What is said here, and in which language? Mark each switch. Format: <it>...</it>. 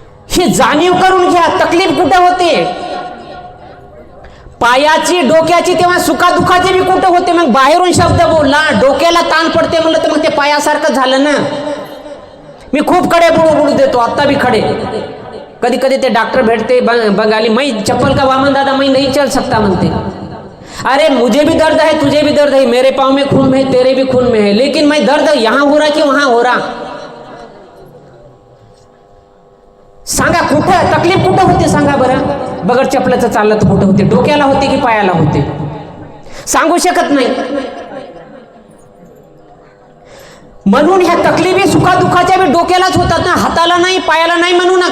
<mr>हे जाणीव करून घ्या, तकलीफ कुठं होते पायाची, डोक्याची, तेव्हा सुखादुखाचे बी कुठं होते. मग बाहेरून शब्द बोलला, डोक्याला ताण पडते म्हणलं तर मग ते पायासारखं झालं ना. मी खूप खडे बुडू देतो, आत्ता बी खडे. कधी कधी ते डॉक्टर भेटते बंगाली,</mr> <hi>मैं चप्पल का वामन दादा मैं नहीं चल सकता</hi> <mr>म्हणते.</mr> <hi>अरे मुझे भी दर्द है, तुझे भी दर्द है, मेरे पाँव में खून है, तेरे भी खून में है, लेकिन मैं दर्द यहाँ हो रहा कि वहां हो रहा.</hi> <mr>सांगा कुठं तकलीफ कुठं होते सांगा बरं. बगैर चपलाचं चाललं तर कुठं होते? डोक्याला होते की पायाला होते? सांगू शकत नाही. म्हणून ह्या तकलिफी सुखादुःखाच्या बी डोक्यालाच होतात ना, हाताला नाही, पायाला नाही म्हणू ना.</mr>